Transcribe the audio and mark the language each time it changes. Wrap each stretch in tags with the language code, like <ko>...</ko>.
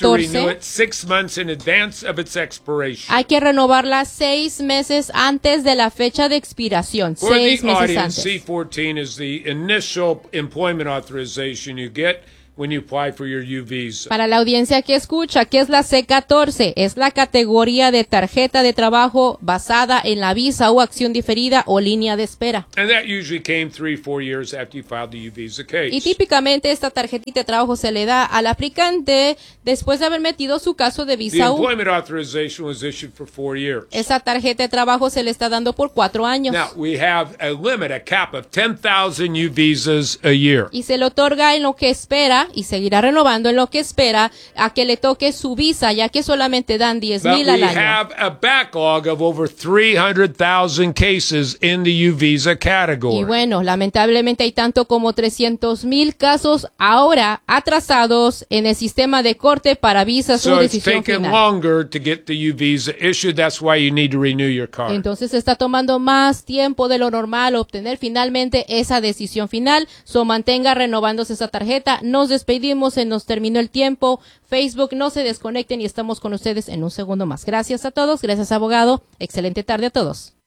<en>You need to renew it 6 months in advance of its expiration.</en> <es>Hay que renovarla 6 meses antes de la fecha de expiración.</es> <en>For the audience, C-14 is the initial employment authorization you get when you apply for your U visa.</en> <es>Para la audiencia que escucha, ¿qué es la C-14? Es la categoría de tarjeta de trabajo basada en la visa o acción diferida o línea de espera.</es> <en>And that usually came 3-4 years after you filed the U visa case.</en> <es>Y típicamente esta tarjetita de trabajo se le da al aplicante después de haber metido su caso de visa</es> <en>U. The employment authorization was issued for 4 years.</en> <es>Esa tarjeta de trabajo se le está dando por 4 años.</es> <en>Now, we have a limit, a cap of 10,000 U visas a year.</en> <es>Y se le otorga en lo que espera y seguirá renovando en lo que espera a que le toque su visa, ya que solamente dan 10,000 al año.</es> <en>We have a backlog of over 300,000 cases in the U visa category.</en> <es>Y bueno, lamentablemente hay tanto como 300,000 casos ahora atrasados en el sistema de corte para visas o decisión final.</es> <en>It's taking longer to get the U visa issued. That's why you need to renew your card.</en> <es>Entonces está tomando más tiempo de lo normal obtener finalmente esa decisión final. So mantenga renovándose esa tarjeta. Nos despedimos, se nos terminó el tiempo. Facebook, no se desconecten y estamos con ustedes en un segundo más. Gracias a todos, gracias abogado. Excelente tarde a todos.</es>